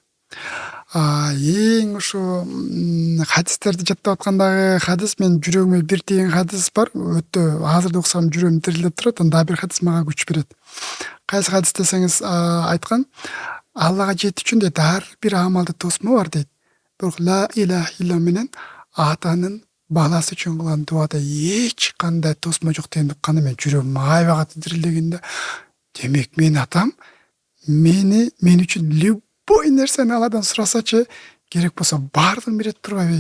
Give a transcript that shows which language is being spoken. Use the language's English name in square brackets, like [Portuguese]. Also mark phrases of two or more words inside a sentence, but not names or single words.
[Kyrgyz] Эң ошо хадистерди жаттап аткандагы хадис, мен жүрөгүмө бир тийген хадис бар. Өтө азыр да уксам жүрөгүм тирилип турат. Анда бир хадис мага күч берет. Кайсы хадис десеңиз, айткан, Аллага жетүү үчүн дейт, ар бир амалды тосмо бар дейт. Бирок [Arabic] لا إله إلا [Kyrgyz] менен атанын баласы үчүн кылган дуада эч кандай тосмо жок дегенди укканда мен жүрөгүм аябай катуу тирилдегенде, демек менин атам мен үчүн любой нерсени Алладан сурасачы, керек болсо баардыгын берет турбайбы?